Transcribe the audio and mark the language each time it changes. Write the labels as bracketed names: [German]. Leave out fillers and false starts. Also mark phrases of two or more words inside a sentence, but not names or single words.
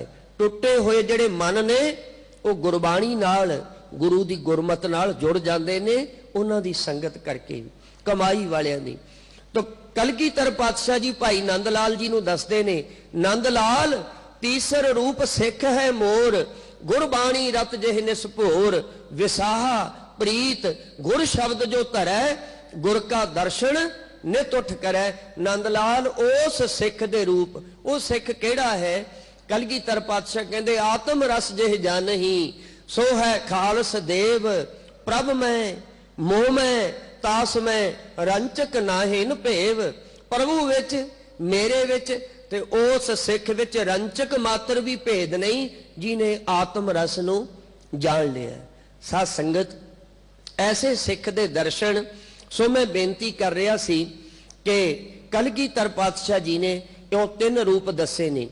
[Punjabi] ਟੁੱਟੇ ਹੋਏ ਜਿਹੜੇ ਮਨ ਨੇ ਉਹ ਗੁਰਬਾਣੀ ਨਾਲ, ਗੁਰੂ ਦੀ ਗੁਰਮਤ ਨਾਲ ਜੁੜ ਜਾਂਦੇ ਨੇ, ਉਨ੍ਹਾਂ ਦੀ ਸੰਗਤ ਕਰਕੇ ਵੀ, ਕਮਾਈ ਵਾਲਿਆਂ ਦੀ। ਤੋ ਕਲਗੀਧਰ ਪਾਤਸ਼ਾਹ ਜੀ ਭਾਈ ਨੰਦ ਲਾਲ ਜੀ ਨੂੰ ਦੱਸਦੇ ਨੇ, ਨੰਦ ਲਾਲ ਤੀਸਰ ਰੂਪ ਸਿਖ ਹੈ ਮੋਰ, ਗੁਰਬਾਣੀ ਰਤ ਜਿਹ ਨਿਸਭੋਰ, ਵਿਸਾਹਾ ਪ੍ਰੀਤ ਗੁਰ ਸ਼ਬਦ ਜੋ ਧਰੈ, ਗੁਰ ਕਾ ਦਰਸ਼ਨ ਨਿਤ ਉਠ ਕਰੈ। ਨੰਦਲਾਲ ਉਸ ਸਿਖ ਦੇ ਰੂਪ, ਉਹ ਸਿਖ ਕਿਹੜਾ ਹੈ? ਕਲਗੀਧਰ ਪਾਤਸ਼ਾਹ ਕਹਿੰਦੇ ਆਤਮ ਰਸ ਜਿਹ ਜਾਨਹੀ, ਸੋ ਹੈ ਖਾਲਸ ਦੇਵ, ਪ੍ਰਭ ਮੈਂ ਮੋਹ ਮੈਂ ਤਾਸ ਮੈਂ, ਰੰਚਕ ਨਾਹਿਨ ਭੇਵ। ਪ੍ਰਭੂ ਵਿੱਚ ਮੇਰੇ ਵਿੱਚ ਤੇ ਉਸ ਸਿੱਖ ਵਿੱਚ ਰੰਚਕ ਮਾਤਰ ਵੀ ਭੇਦ ਨਹੀਂ ਜਿਹਨੇ ਆਤਮ ਰਸ ਨੂੰ ਜਾਣ ਲਿਆ। ਸਾਧ ਸੰਗਤ, ਐਸੇ ਸਿੱਖ ਦੇ ਦਰਸ਼ਨ, ਸੋ ਮੈਂ ਬੇਨਤੀ ਕਰ ਰਿਹਾ ਸੀ ਕਿ ਕਲਗੀਧਰ ਪਾਤਸ਼ਾਹ ਜੀ ਨੇ ਇਉਂ 3 ਰੂਪ ਦੱਸੇ ਨੇ।